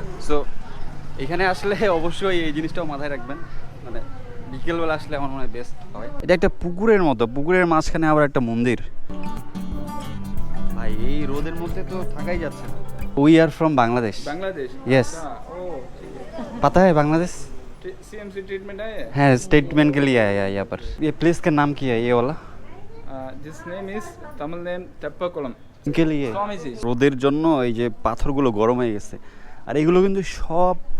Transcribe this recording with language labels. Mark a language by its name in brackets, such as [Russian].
[Bangla] So এখানে আসলে অবশ্যই এই জিনিসটাও মাথায় রাখবেন, মানে বিকেলবেলা আসলে আমার মনে হয় বেস্ট হয়। এটা একটা পুকুরের মতো, পুকুরের মাঝখানে আবার একটা মন্দির। ভাই এই রোদের মধ্যে তো থাকাই যাচ্ছে না। [English] We are from Bangladesh. [Hindi] Bangladesh? Yes. पता है बांग्लादेश? सीएमसी ट्रीटमेंट है? है, स्टेटमेंट के लिए आया यहाँ पर। ये प्लेस का नाम क्या है ये वाला? [English] This name is Tamil name Teppakulam. [Hindi] के लिए [Bangla] রোদের জন্য এই যে পাথরগুলো গরম হয়ে গেছে। আর এগুলো কিন্তু সব